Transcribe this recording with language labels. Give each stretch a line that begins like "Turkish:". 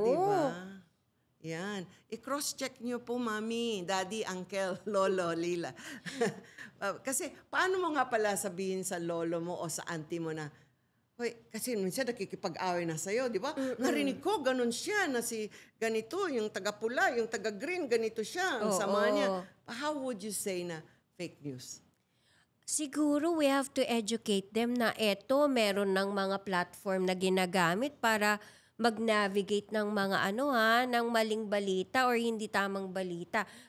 Filipino: Totoo na, diba? Yan. I-cross-check nyo po, mami, daddy, uncle, lolo, lila. Kasi, paano mo nga pala sabihin sa lolo mo o sa auntie mo na, hoy, kasi minsan nakikipag-away na sa'yo, di ba? Narinig ko, ganun siya, na si ganito, yung taga-pula, yung taga-green, ganito siya, ang sama niya.
English: How would you say
Filipino: na
English: fake news?
Filipino: Siguro
English: we have to educate them
Filipino: na meron ng mga platform na ginagamit para mag-navigate ng mga ng maling balita or hindi tamang balita.